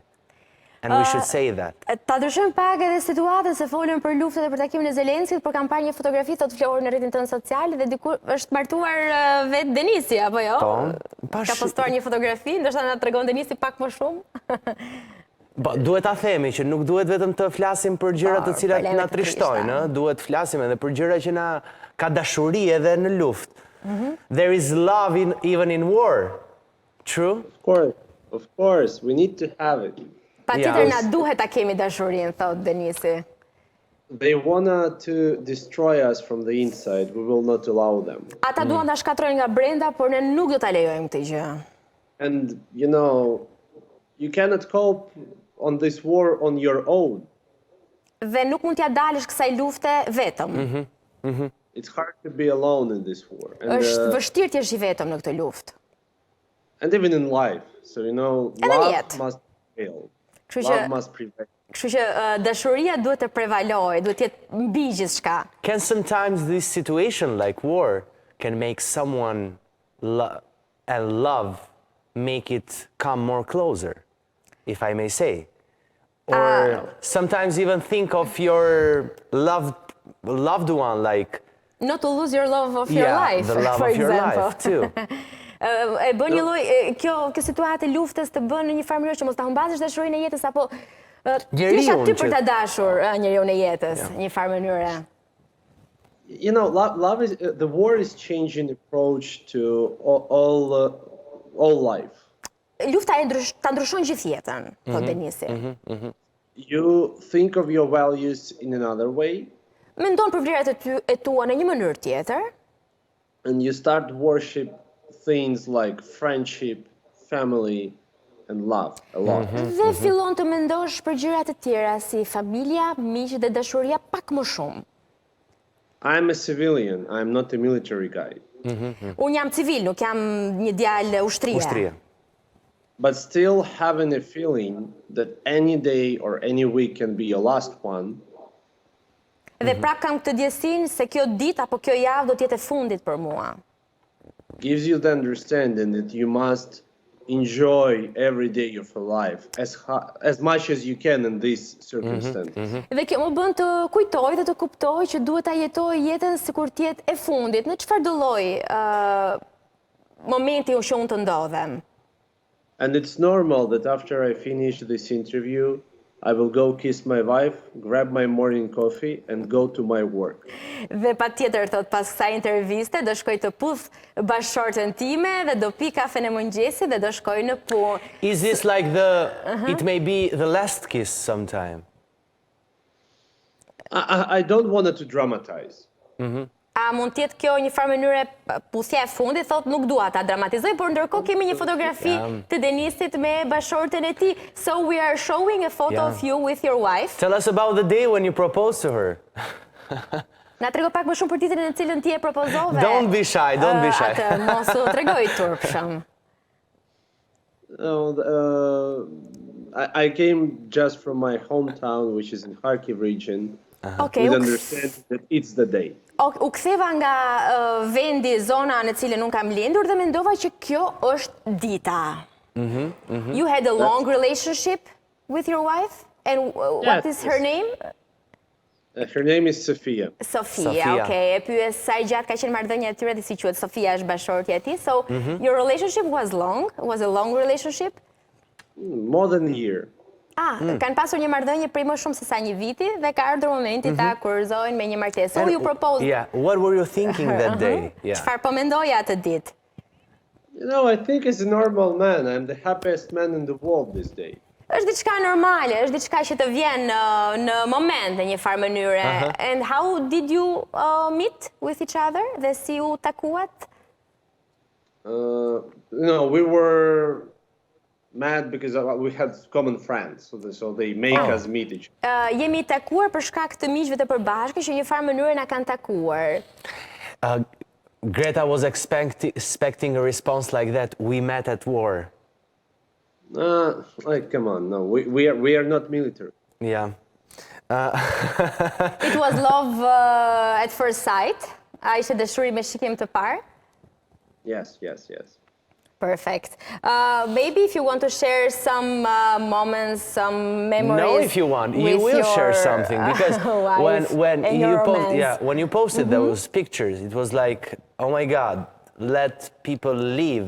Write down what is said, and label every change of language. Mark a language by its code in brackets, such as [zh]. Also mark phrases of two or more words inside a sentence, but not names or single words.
[en] And we should say that. [sq] Ta ndryshojmë pak edhe situatën se folën për luftën dhe për takimin e Zelenskit, për kampanje fotografi, thot Flori në rrjetin tënd social, dhe dikur është martuar vetë Denisi, apo jo? Ka postuar një fotografi, ndoshta na tregon Denisi pak më shumë. Duhet ta themi që nuk duhet vetëm të flasim për gjëra të cilat na trishtojnë, duhet flasim edhe për gjëra që na ka dashuri edhe në luftë. [en] There is love even in war. True? Of course, we need to have it. [sq] Patjetër na duhet ta kemi dashurinë, thot Denisi. [en] They wanna to destroy us from the inside. We will not allow them. [sq] Ata duan ta shkatrojnë nga brenda, por ne nuk do ta lejojmë këtë gjë. [en] And you cannot cope on this war on your own. [sq] Dhe nuk mund t'ja dalësh kësaj lufte vetëm. [en] It's hard to be alone in this war. [sq] Është vështirë të jesh i vetëm në këtë luftë. [en] And even in life. So, love must prevail. Love must prevail. [sq] Kështu që dashuria duhet të prevalojë, duhet të jetë mbi gjithçka. [en] Can sometimes this situation like war can make someone and love make it come more closer, if I may say? Or sometimes even think of your loved one, like not to lose your love of your life, the love of your life too. [sq] E bën një lloj kjo situatë e luftës të bën në një farë mënyrë që mos ta humbasësh dashurinë e jetës apo thjesht aty për ta dashur njeriu e jetës, një farë mënyre. [en] Love is the war is changing approach to all life. [sq] Lufta ta ndryshon gjithë jetën, thot Denisi. [en] You think of your values in another way. [sq] Mendon për vlerat e tua në një mënyrë tjetër. [en] And you start worship things like friendship, family, and love a lot. [sq] Dhe fillon të mendosh për gjëra të tjera si familja, miq dhe dashuria pak më shumë. [en] I'm a civilian, I'm not a military guy. [sq] Unë jam civil, nuk jam një djalë ushtrie. [en] But still having a feeling that any day or any week can be your last one. [sq] Dhe prap kam këtë ndjesinë se kjo ditë apo kjo javë do të jetë e fundit për mua. [en] Gives you the understanding that you must enjoy every day of your life as much as you can in these circumstances. [sq] Dhe kjo më bën të kujtoj dhe të kuptoj që duhet ta jetoj jetën sikur të jetë e fundit, në çfarëdo lloj momenti që unë të ndodhem. [en] And it's normal that after I finish this interview, I will go kiss my wife, grab my morning coffee and go to my work. [sq] Dhe patjetër thot pas kësaj interviste do shkoj të puth bashkëshortën time dhe do pi kafen e mëngjesit dhe do shkoj në punë. [en] Is this like it may be the last kiss sometime? I don't want to dramatize. [sq] A mund tjetë kjo një farë mënyre puthja e fundit, thot nuk dua ta dramatizoj, por ndërkohë kemi një fotografi të Denisit me bashkëshortën e tij. [en] So we are showing a photo of you with your wife. Tell us about the day when you proposed to her. [sq] Na trego pak më shumë për ditën në cilën ti e propozove. [en] Don't be shy, don't be shy. [sq] Atë mos u tregoj turpshëm. [en] I came just from my hometown, which is in Kharkiv region, with understanding that it's the day. [sq] U ktheva nga vendi, zona në cilën unë kam lindur dhe mendova që kjo është dita. [en] You had a long relationship with your wife? And what is her name? Her name is Sofia. Sofia, okay. [sq] E pyes sa I gjatë ka qenë marrëdhënia e tyre dhe si quhet? Sofia është bashortja e tij. [en] So, your relationship was long? Was a long relationship? More than a year. [sq] Kanë pasur një marrëdhënie prej më shumë se sa një viti dhe ka ardhur momenti ta kurorëzojnë me një martesë. [en] So you proposed. Yeah, what were you thinking that day? Yeah. [sq] Çfarë po mendoja atë ditë? [en] I think as a normal man, I'm the happiest man in the world this day. [sq] Është diçka normale, është diçka që të vjen në moment në një farë mënyre. [en] And how did you meet with each other? [sq] Dhe si u takuat? [en] We were mad because we had common friends, so they make us meet each other. [sq] Jemi takuar për shkak të miqve të përbashkët që një farë mënyre na kanë takuar. [en] Greta was expecting a response like that. We met at war. Come on, no, we are not military. Yeah. It was love at first sight. [sq] A ishte dashuri me shikim të parë? [en] Yes. Perfect. Maybe if you want to share some moments, some memories. No, if you want, you will share something because when you posted those pictures, it was like, oh my God, let people live.